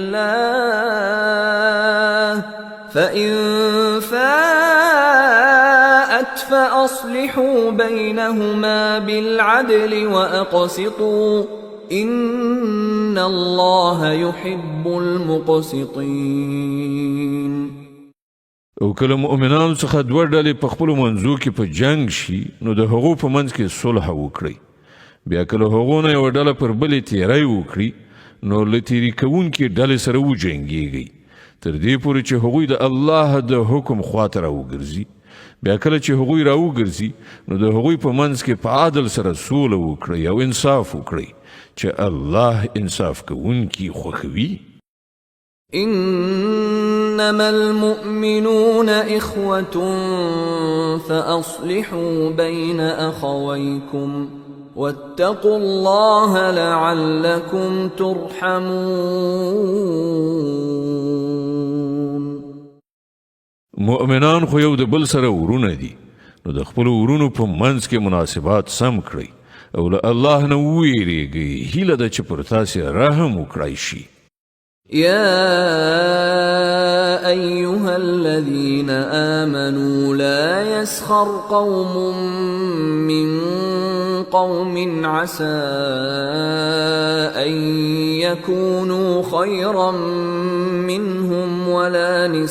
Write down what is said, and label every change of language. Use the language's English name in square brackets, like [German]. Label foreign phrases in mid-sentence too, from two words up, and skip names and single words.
[Arabic] اللَّهِ فَإِن فَاءَتْ فَأَصْلِحُوا بَيْنَهُمَا بِالْعَدْلِ وَأَقْسِطُوا إِنَّ اللَّهَ يُحِبُّ الْمُقْسِطِينَ. [Pashto] او کله مؤمنانو څخه دوه ډلې په خپلو منځو کې په جنگ شي نو د هغو په منځ کې صلح وکړئ. بیا کله هغو نه یوه ډله پر بلې تیری وکړي نو له تیري کوونکي ډلې سره وجنګېږئ تر دې پورې چې هغوی د الله د حکم خواته راوګرځي. بیا کله چې هغوی راوګرځي نو د هغوی په منځ کې په عدل سره سوله وکړئ او انصاف وکړئ چې الله انصاف کوونکي خوښوي. [Arabic] إنما المؤمنون إخوة فأصلحوا بين أخويكم واتقوا الله لعلكم ترحمون. [Pashto] مؤمنان خو یو د بل سره ورونه دي نو د خپل ورونو په منځ کې مناسبات سم کړئ او له الله نه وویریږئ هیله ده چې پر تاسې رحم وکړای شي. [Arabic] يا أيها الذين آمنوا لا يسخر قوم من قوم عسى أن يكونوا خيرا منهم ولا